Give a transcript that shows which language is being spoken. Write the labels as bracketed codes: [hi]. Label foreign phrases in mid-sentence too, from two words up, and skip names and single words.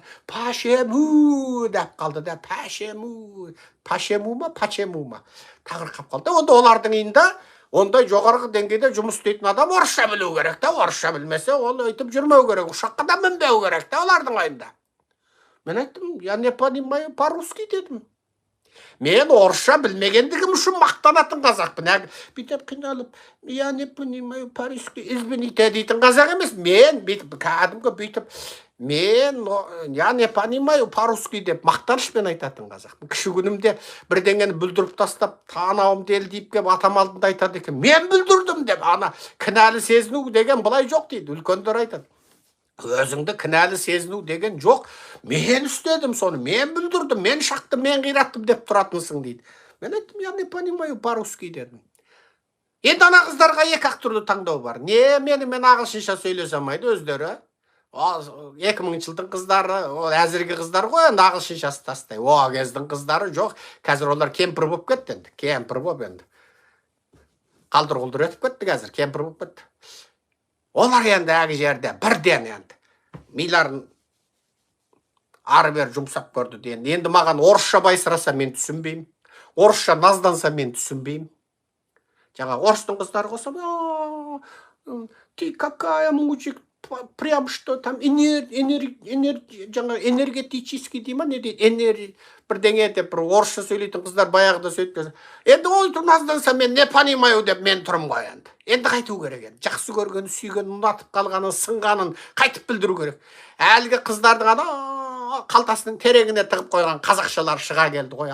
[kk] Пашему деп қалды да, пашему ма, пачему ма? Тағырқап қалды. Онда олардың үйінде, ондай жоғарғы деңгейде жұмыс істейтін адам орысша білу керек та, орысша білмесе, ол өйтіп жүрмеу керек, ұшаққа да мінбеу керек та, олардың айында. Мен айттым, [ru] я не понимаю по-русски дедім. [kk] Мен орысша білмегендігім үшін мақтанатын қазақпын. Бүйтіп қиналып, [ru] я не понимаю по-русски, извините [kk] дейтін қазақ емес. Мен кәдімгі бүйтіп, [ru] я не понимаю по-русски [kk] деп мақтанышпен айтатын қазақпын. Кіші күнімде бірдеңені бүлдіріп тастап, танауым делдиіп кеп атам алдында айтады екен. Мен бүлдірдім деп, ана кінәлі сезіну деген былай жоқ дейді, үлкендер айтады. Өзіңді кінәлі сезіну деген жоқ. Мен істедім соны, мен бүлдірдім, мен шақтым, мен қираттым деп тұратынсың дейді. Мен айттым, [ru] я не понимаю по-русски дедім. [kk] Енді ана қыздарға екі-ақ түрлі таңдау бар. Мен ағылшынша сөйлесе алмайды өздері. 2000 жылдың қыздары, әзіргі қыздар ғой, енді ағылшыншасы тастай. Кездің қыздары жоқ. Қазір олар кемпір болып кетті енді. Кемпір болып енді. Қалдыр-құлдыр өтіп кетті қазір, кемпір болып кетті. Олар енді әгі жерде бірден енді миларын ары-бері жұмсап көрді енді. Енді маған орысша байсыраса мен түсінбеймін. Орысша назданса мен түсінбеймін. Жаңа орыстың қыздары қосам, [ru] ты какая мужик, прям что там энергетический [kk] дей ма, не дейді, бірдеңе деп бір орысша сөйлейтін қыздар баяғыда сөйтіп. Енді ол назданса мен [ru] не понимаю [kk] деп мен тұрым ғой енді. Енді қайту керек енді. Жақсы көргенін, сүйгенін, ұнатып қалғанын, сынғанын қайтып білдіру керек. Әлгі қыздардың қалтасының терегіне тығып қойған қазақшалар шыға келді ғой.